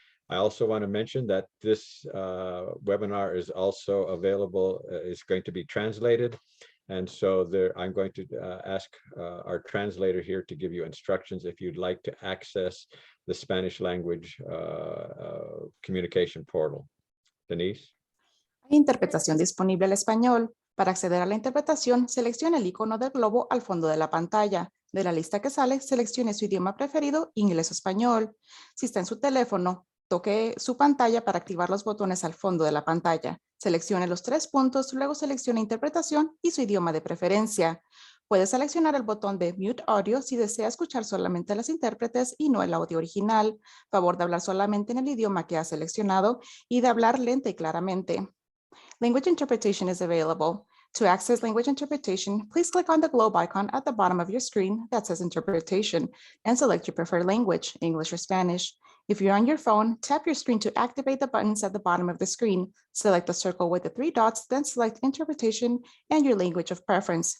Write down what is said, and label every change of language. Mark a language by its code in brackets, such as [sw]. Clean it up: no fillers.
[en] I also want to mention that this webinar is also available, is going to be translated. And so I'm going to ask our translator here to give you instructions if you'd like to access the Spanish language communication portal. Denise? [es] Hay interpretación disponible al español. Para acceder a la interpretación, seleccione el icono del globo al fondo de la pantalla. De la lista que sale, seleccione su idioma preferido, inglés o español. Si está en su teléfono, toque su pantalla para activar los botones al fondo de la pantalla. Seleccione los 3 puntos, luego seleccione interpretación y su idioma de preferencia. Puede seleccionar el botón de Mute Audio si desea escuchar solamente a las intérpretes y no el audio original. Favor de hablar solamente en el idioma que ha seleccionado y de hablar lenta y claramente. [en] Language interpretation is available. To access language interpretation, please click on the globe icon at the bottom of your screen that says Interpretation and select your preferred language, English or Spanish. If you're on your phone, tap your screen to activate the buttons at the bottom of the screen. Select the circle with the 3 dots, then select Interpretation and your language of preference.